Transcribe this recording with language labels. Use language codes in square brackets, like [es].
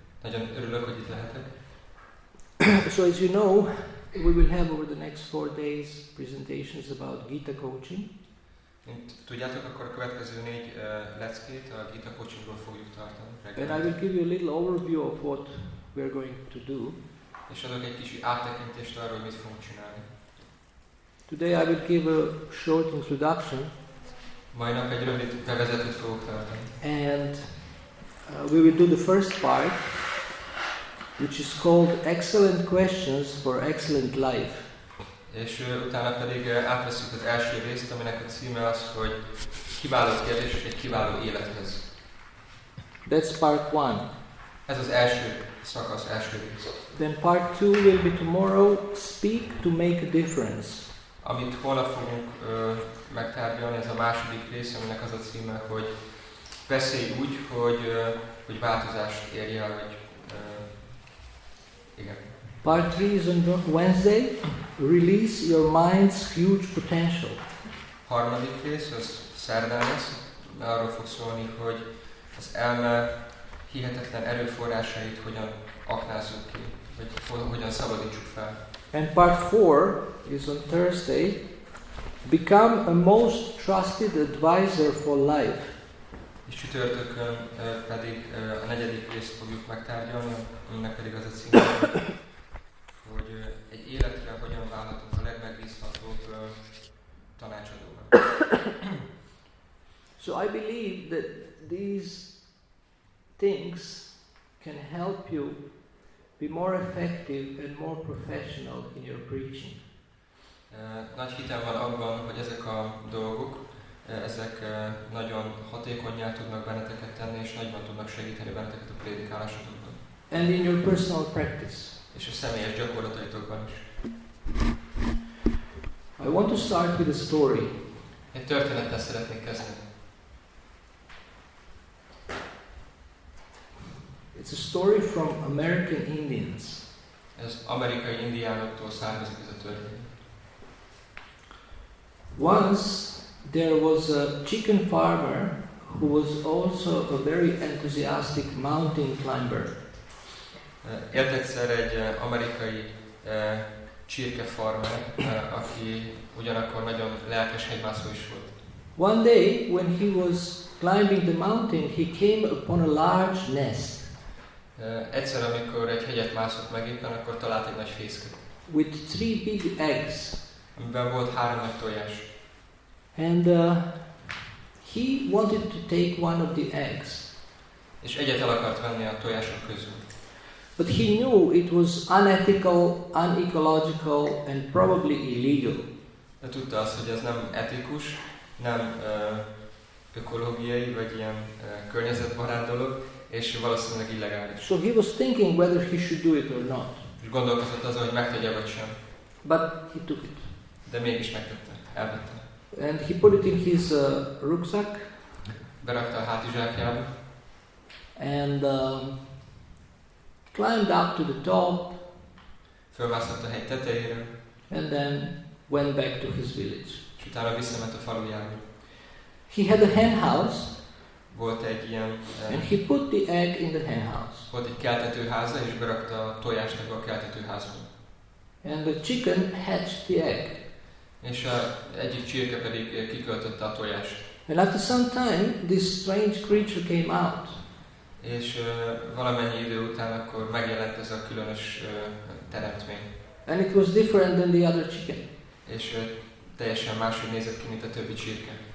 [hu] Nagyon örülök, hogy itt lehetek. [en] So as you know, we will have over the next 4 days presentations about Gita coaching. [hu] Mint tudjátok, akkor a következő 4 leckét a Gita coachingról fogjuk tartani. [en] And I will give you a little overview of what we're going to do. [hu] És adok egy kis áttekintést arról, hogy mit fogunk csinálni. [en] Today I will give a short introduction. [hu] Mai nap egy rövid bevezetőt fogok tartani. [en] And we will do the first part, which is called Excellent Questions for Excellent Life. [hu] És utána pedig átveszünk az első részt, aminek a címe az, hogy kiváló kérdések egy kiváló élethez. [en] That's part 1. [hu] Ez az első szakasz, első rész. [en] Then part 2 will be tomorrow, Speak to Make a Difference. [hu] Amit holnap fogunk megtárgyalni, ez a második rész, aminek az a címe, hogy beszélj úgy, hogy változást érj el, hogy igen. [en] Part 3 is on Wednesday, Release Your Mind's Huge Potential. [hu] Harmadik rész, az szerdán lesz, arról fog szólni, hogy az elme hihetetlen erőforrásait hogyan aknázzuk ki, vagy hogyan szabadítsuk fel. [en] And part 4 is on Thursday, Become a Most Trusted Advisor for Life. [hu] És csütörtökön pedig a negyedik részt fogjuk megtárgyalni, aminek pedig az a címe, hogy egy életre hogyan válhatunk a legmegbízhatóbb tanácsadónak. [en] So I believe that these things can help you be more effective and more professional in your preaching. [hu] Nagy hitem van abban, hogy ezek a dolgok, ezek nagyon hatékonnyá tudnak benneteket tenni, és nagyban tudnak segíteni benneteket a prédikálásotokban. [en] And in your personal practice. [hu] És a személyes gyakorlataitokban is. [en] I want to start with a story. [hu] Egy történettel szeretnék kezdeni. [en] It's a story from American Indians. [hu] Ez amerikai indiánoktól származik ez a történet. [en] Once there was a chicken farmer who was also a very enthusiastic mountain climber. [hu] Élt egyszer egy amerikai csirkefarmer, aki ugyanakkor nagyon lelkes hegymászó is volt. [en] One day when he was climbing the mountain, he came upon a large nest. [hu] Egyszer, amikor egy hegyet mászott meg éppen, akkor talált egy nagy fészket. [en] With 3 big eggs. [hu] Amiben volt 3 nagy tojás. [en] And he wanted to take one of the eggs. [hu] És egyet el akart venni a tojások közül. [en] But he knew it was unethical, unecological and probably illegal. [hu] De tudta azt, hogy ez nem etikus, nem ökológiai, vagy ilyen környezetbarát dolog, és valószínűleg illegális. [en] So he was thinking whether he should do it or not. [hu] És gondolkozott azon, hogy megtegye vagy sem. [en] But he took it. [hu] De mégis megtette, elvette. [en] And he put it in his rucksack. [hu] berakta a hátizsákjába, [en] and climbed up to the top, [hu] fölmászott a hegy tetejére, [en] and then went back to his village. [hu] és utána visszament a falujába. [en] He had a hen house, [hu] Volt egy ilyen, [en] and he put the egg in the hen house. [hu] volt egy keltetőháza, és berakta a tojást ebbe a keltetőházba. [en] And the chicken hatched the egg. [hu] És egyik csirke pedig kiköltötte a tojást. [en] And after some time, this strange creature came out. [hu] És valamennyi idő után akkor megjelent ez a különös teremtmény. [en] And it was different than the other chicken. [hu] És teljesen máshogy nézett ki, mint a többi csirke.